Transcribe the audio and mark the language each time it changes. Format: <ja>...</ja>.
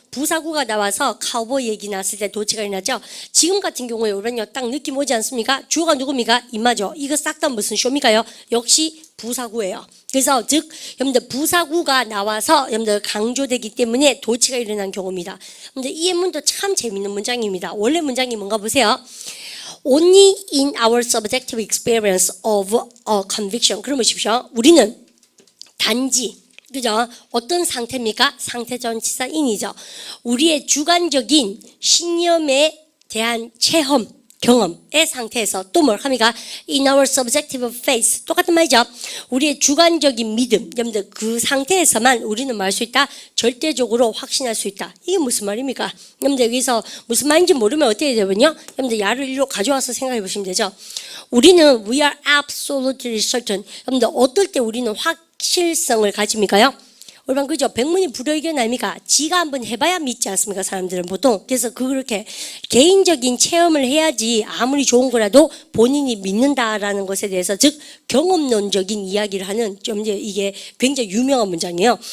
<ko>부사구가 나와서 카우보이 얘기 나왔을 때 도치가 일어나죠. 지금 같은 경우에 우리는요, 딱 느낌 오지 않습니까? 주어가 누굽니까? 임마죠. 이거 싹 다 무슨 쇼입니까요? 역시 부사구예요. 그래서 즉 여러분들 부사구가 나와서 여러분들 강조되기 때문에 도치가 일어난 경우입니다. 근데 이 예문도 참 재밌는 문장입니다. 원래 문장이 뭔가 보세요.</ko> <en>Only in our subjective experience of a conviction.</en> <ko>그럼 보십시오. 우리는 단지 그죠? 어떤 상태입니까? 상태 전치사 in이죠. 우리의 주관적인 신념에 대한 체험 경험의 상태에서 또 뭘 합니까?</ko> <en>In our subjective faith.</en> <ko>똑같은 말이죠. 우리의 주관적인 믿음. 여러분들 그 상태에서만 우리는 말 수 있다. 절대적으로 확신할 수 있다. 이게 무슨 말입니까? 여러분들 여기서 무슨 말인지 모르면 어떻게 되면요? 여러분들 야를 일로 가져와서 생각해 보시면 되죠. 우리는</ko> <en>we are absolutely certain.</en> <ko>여러분들 어떨 때 우리는 확실성을 가집니까요? 얼마나 그죠? 백문이 불여일견 아닙니까? 지가 한번 해봐야 믿지 않습니까? 사람들은 보통. 그래서 그렇게 개인적인 체험을 해야지 아무리 좋은 거라도 본인이 믿는다라는 것에 대해서 즉 경험론적인 이야기를 하는 좀 이제 이게 굉장히 유명한 문장이에요.</ko>